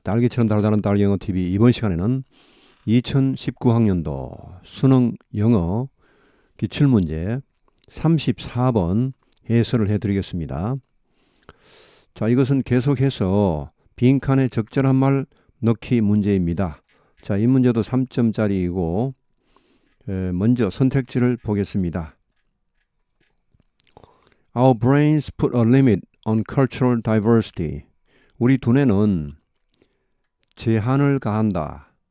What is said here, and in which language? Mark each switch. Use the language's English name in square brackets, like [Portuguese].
[Korean] 딸기처럼 달달한 딸기영어TV. 이번 시간에는 2019학년도 수능 영어 기출문제 34번 해설을 해드리겠습니다. 자, 이것은 계속해서 빈칸에 적절한 말 넣기 문제입니다. 자, 이 문제도 3점짜리이고 먼저 선택지를 보겠습니다. [English] Our brains put a limit on cultural diversity. [Korean] 우리 두뇌는 제한을 가한다.